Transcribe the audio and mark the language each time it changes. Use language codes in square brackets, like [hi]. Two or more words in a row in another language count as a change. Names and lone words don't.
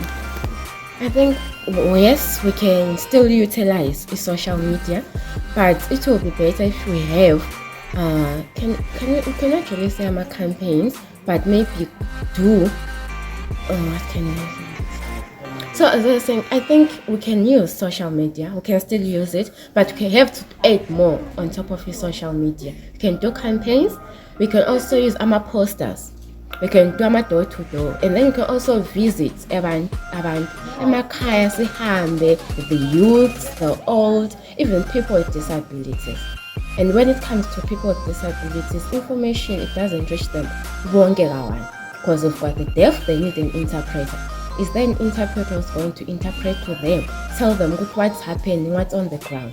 [en] I think, yes, we can still utilize the social media, but it will be better if we have, we can actually say campaigns, but maybe do, what can I say? So as I was saying, I think we can use social media, we can still use it, but we have to add more on top of the social media. We can do campaigns, we can also use posters. We can do door to door, and then you can also visit [nd] abantu emakhaya sihambe, [en] the youth, the old, even people with disabilities. And when it comes to people with disabilities, information, it doesn't reach them because of what the deaf, they need an interpreter. Is there an interpreter who's going to interpret to them, tell them what's happening, what's on the ground?